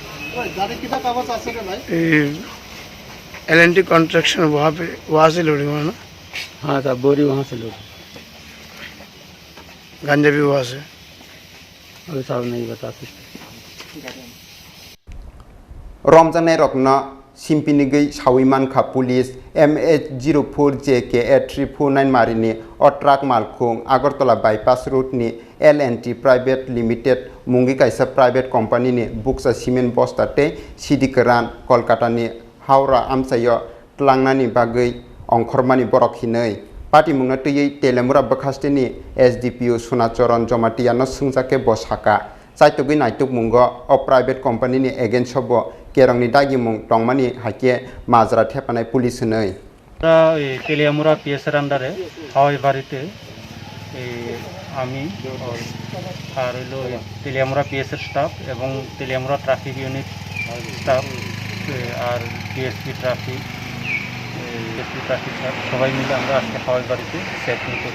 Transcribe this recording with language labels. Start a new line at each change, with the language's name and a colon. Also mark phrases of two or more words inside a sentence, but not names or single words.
Hindi: LNT कंस्ट्रक्शन वहाँ से लोडिंग हुआ ना हाँ सर बोरी वहाँ से लोडिंग गांजा भी वहाँ से अभी साहब नहीं बता सकते।
Kok Borok: रमजान रकना सिम्पिनिगै साविमानखा पुलिस MH04JK8349 मारिनि ट्राक मालखुं आगरतला बाईपास रूटनि LNT प्राइवेट लिमिटेड मुंगी कायसा प्राइवेट कंपनीनि बुक्सा सिमेन्ट बस्ताते सिदिक रान कलकातानि हावरा आमसायो तलांनानि बागै अंखरमानि बरक हिनै पार्टी मुंना तैयै तेलेमुरा बखास्टेनि एसडीपीओ सुनाचरन जमातियानो सुंजाके बसाका साइतुगै नाइतुक मुंगो अ प्राइवेट कंपनीनि एगेन्स्ट हबो केरंनि दागि मुं टंमानि हाके माजरा थेपानाय पुलिस नै
Bangla: তেলিয়ামুড়া পিএসের আন্ডারে হাওয়াই বাড়িতে আমি আর হইল তেলিয়ামুড়া পিএসের স্টাফ এবং তেলিয়ামুড়া
English: traffic unit staff
Bangla: আর
English: DSP traffic staff
Bangla: সবাই মিলে আমরা আজকে হাওয়াই বাড়িতে চেকিং করি।